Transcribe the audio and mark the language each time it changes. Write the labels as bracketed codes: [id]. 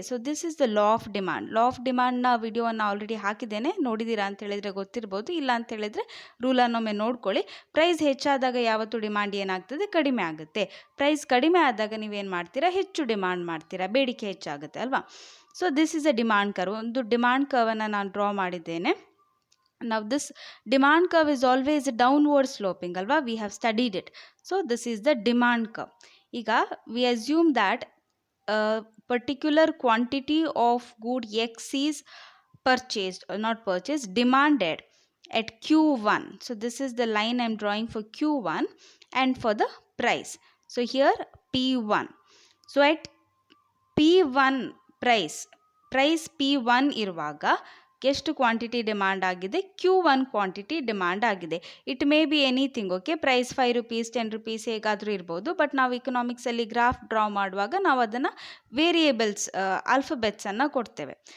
[en] So this is the law of demand. [kn] Law of ಡಿಮಾಂಡ್ನ ವಿಡಿಯೋವನ್ನು already ಹಾಕಿದ್ದೇನೆ, ನೋಡಿದ್ದೀರಾ ಅಂತ ಹೇಳಿದರೆ ಗೊತ್ತಿರ್ಬೋದು. ಇಲ್ಲ ಅಂತ ಹೇಳಿದರೆ ರೂಲನ್ನೊಮ್ಮೆ ನೋಡ್ಕೊಳ್ಳಿ. ಪ್ರೈಸ್ ಹೆಚ್ಚಾದಾಗ ಯಾವತ್ತೂ ಡಿಮಾಂಡ್ ಏನಾಗ್ತದೆ? ಕಡಿಮೆ ಆಗುತ್ತೆ. ಪ್ರೈಸ್ ಕಡಿಮೆ ಆದಾಗ ನೀವೇನು ಮಾಡ್ತೀರಾ? ಹೆಚ್ಚು ಡಿಮಾಂಡ್ ಮಾಡ್ತೀರಾ, ಬೇಡಿಕೆ ಹೆಚ್ಚಾಗುತ್ತೆ ಅಲ್ವಾ? [en] So this is a demand curve. [kn] ಒಂದು ಡಿಮಾಂಡ್ ಕರ್ವನ್ನು ನಾನು ಡ್ರಾ ಮಾಡಿದ್ದೇನೆ. [en] Now this demand curve is always downward sloping [kn] alva, [en] we have studied it. So this is the demand curve. [kn] Iga [en] we assume that a particular quantity of good x is purchased or not purchased, demanded at Q1. So this is the line I am drawing for Q1 and for the price. So here P1. So at P1 price [kn] P1 ಇರುವಾಗ ಎಷ್ಟು quantity demand ಆಗಿದೆ? Q1 quantity demand ಆಗಿದೆ. [en] It may be anything. [kn] Okay, price 5 rupees 10 rupees ಹೇಗಾದರೂ ಇರ್ಬೋದು. But ನಾವು ಇಕನಾಮಿಕ್ಸಲ್ಲಿ graph draw ಮಾಡುವಾಗ ನಾವು ಅದನ್ನು ವೇರಿಯೇಬಲ್ಸ್, ಆಲ್ಫಬೆಟ್ಸನ್ನು ಕೊಡ್ತೇವೆ.